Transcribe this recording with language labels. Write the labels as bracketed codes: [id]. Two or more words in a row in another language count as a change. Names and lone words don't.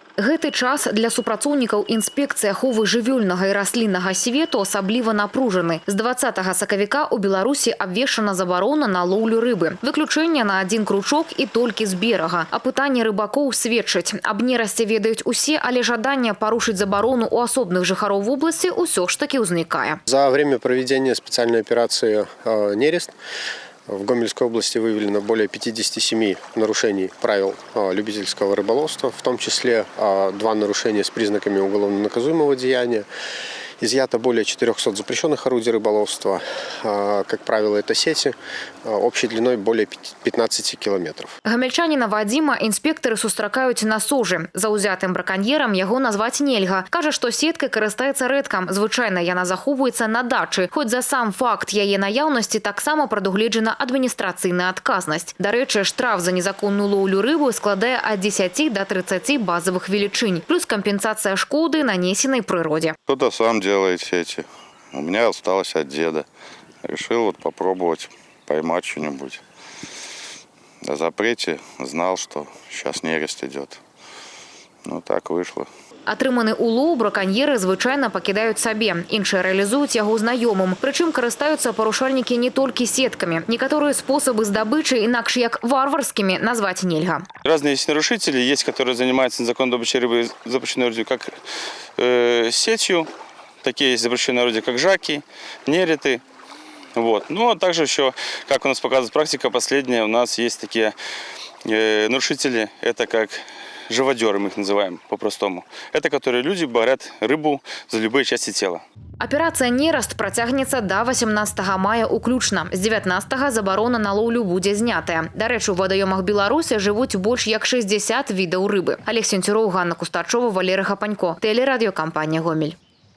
[be] Гэты час для супрацоўнікаў інспекцыі аховы жывёльнага і расліннага свету асабліва напружаны. З 20 сакавіка ў Беларусі абвешчана забарона на лоўлю рыбы. Выключэнне на один кручок і толькі з берага. А пытанне рыбакоў сведчыць. Аб нерасце ведаюць усе, але жаданне парушыць забарону у асобных жыхароў вобласці ўсё ж таки ўзнікае. [ru] За время проведения специальной операции «Нерест» в Гомельской области выявлено более 57 нарушений правил любительского рыболовства, в том числе 2 нарушения с признаками уголовно наказуемого деяния. Изъято более 400 запрещенных орудий рыболовства. Как правило, это сети общей длиной более 15 километров. [be] Гамельчаніна Вадзіма інспектары сустракаюць на сужы. Заўзятым браканьерам яго назваць нельга. Кажа, што сеткай карыстаецца рэдка. Звычайна яна захоўваецца на дачы. Хоць за сам факт яе наяўнасці таксама прадугледжана адміністрацыйная адказнасць. Дарэчы, штраф за незаконную лоўлю рыбы складае ад 10 до 30 базовых велічынь. Плюс кампенсацыя шкоды, нанесенай прыроде. [ru] Кто-то сам делает сети. У меня осталось от деда. Решил вот попробовать поймать что-нибудь. О запрете знал, что сейчас нерест идет. Ну так вышло. [be] Атрыманы улоў браканьеры звычайна пакідаюць сабе. Іншыя рэалізуюць яго знаёмым. Прычым карыстаюцца парушальнікі не толькі сеткамі. Некаторыя способы здабычы інакш як варварскімі назваць нельга. [ru] Разные есть нарушители, есть, которые занимаются незаконной добычей рыбы, запрещенной орудием, как сетью. Такие есть запрещенные орудия, как жаки, нереты. Вот. Ну, а также еще, как у нас показывает практика последняя, у нас есть такие нарушители, это как живодеры, мы их называем по-простому. Это которые люди борят рыбу за любые части тела. [be] Аперацыя «Нераст» працягнецца да 18 мая уключна. З 19 забарона на лоўлю будзе знятая. Дарэчы, у вадаёмах Беларусі жывуць больш як 60 відаў рыбы. [ru] Олег Сенцюроў, Ганна Кустачова, Валерий Хапанько. Телерадиокомпания «Гомель».